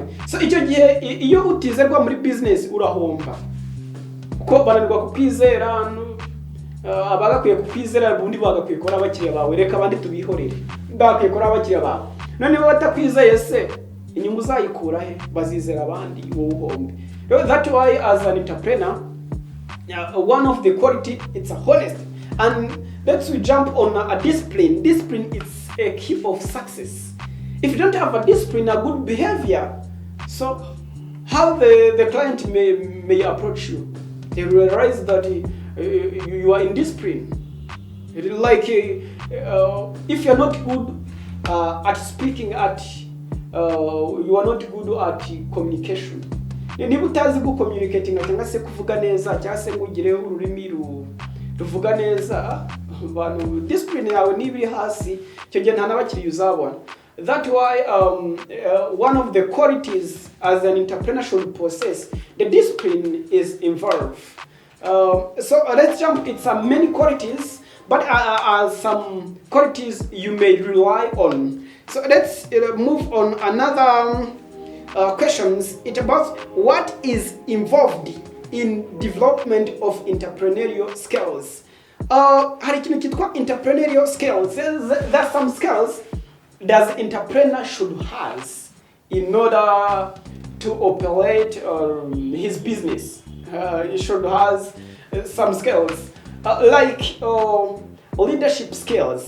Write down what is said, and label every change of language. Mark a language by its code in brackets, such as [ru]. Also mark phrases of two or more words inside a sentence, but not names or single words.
[rw] So icyo gihe iyo utizerwa muri business urahomba, uko bananirwa kukwizera, abagakwiye kukwizera ubundi bagakwiye kora abakiriya bawe, reka abandi tubihorere, ndakwiye kora abakiriya bawe. None batakwizeye se inyungu zayikura he? Bazizera abandi wowe uhombe. [en] That's why as an entrepreneur, one of the quality, it's a honest. And let's jump on a discipline. Discipline is a key of success. If you don't have a discipline, a good behavior, so how the client may approach you, they realize that you are indisciplined. Like if you're not good at speaking at you are not good at communication. [rw] Niba utazi gucommunicating cyangwa se kuvuga neza cyangwa se ngugire ururimi ruvuga neza, abantu discipline yawe niba iri hasi, cyo gihe nta n'abakiriya uzabona. [en] That's why one of the qualities as an entrepreneurial process, the discipline is involved. So let's jump into some many qualities, but some qualities you may rely on. So let's move on another questions. It's about what is involved in development of entrepreneurial skills. [rw] Hari ikintu kitwa [en] entrepreneurial skills. There's some skills that entrepreneur should has in order to operate his business. He should has some skills like leadership skills.